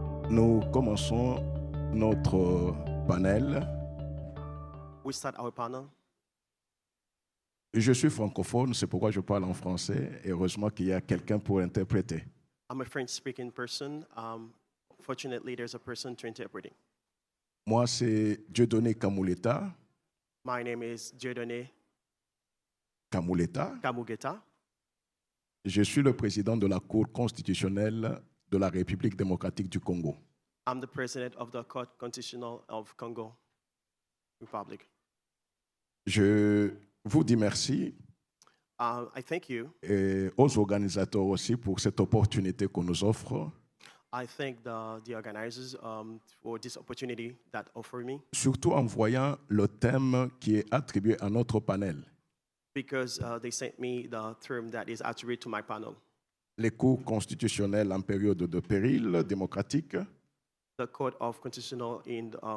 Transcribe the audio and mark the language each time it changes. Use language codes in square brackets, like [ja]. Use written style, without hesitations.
[fr] Nous commençons notre panel. [en] We start our panel. [fr] Je suis francophone, c'est pourquoi je parle en français. Et heureusement qu'il y a quelqu'un pour interpréter. [en] I'm a French-speaking person. Fortunately, there's a person to interpret it. [fr] Moi, c'est Dieudonné Kamuleta. [en] My name is Dieudonné Kamuleta. Kamuleta. [fr] Je suis le président de la Cour constitutionnelle de la République démocratique du Congo. [en] I'm the president of the Court Constitutional of Congo Republic. [fr] Je vous dis merci [en] I thank you. [fr] et aux organisateurs aussi pour cette opportunité qu'on nous offre. [en] I thank the organizers for this opportunity that offer me. [fr] Surtout en voyant le thème qui est attribué à notre panel. [en] Because they sent me the term that is attributed to my panel. [fr] Les cours constitutionnels en période de péril démocratique. [en] The Court of Constitutional in